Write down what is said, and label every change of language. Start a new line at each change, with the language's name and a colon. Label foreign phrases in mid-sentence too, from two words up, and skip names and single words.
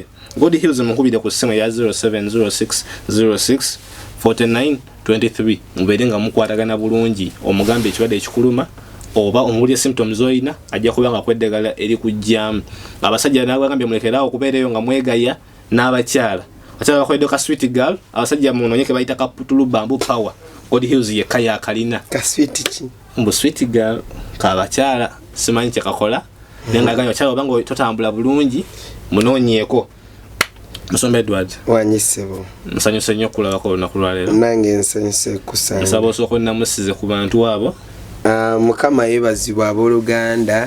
Ganda: God Heals mukubire ku ssimu ya 0706064923 mubeere nga mukwatagana bulungi omugambe ekirwadde ekikuluma oba omuli symptoms zoyina ajja kubanga kweddagala eri kujjamu. Abasajja nabagambye mulekerawo okubeereyo nga mwegaya n'abakyala. Abakyala bakwedde ka
English: sweet girl,
Ganda: abasajja munonyeke bayita ka putulu bamboo power. God Heals ye kaya kalina ka sweet ki mbu
English: sweet girl
Ganda: ka bakyala simanyi kye kakola. Nenga ganyo abakyala obango totambula bulungi munonyeeko. Musombe Edward wanyisebo nsanyuse nnyo okulabako olunaku lwaleero. Nange nsanyuse kusanga nsaba osooka namusize ku bantu abo. Mukama yeebazibwa abooluganda.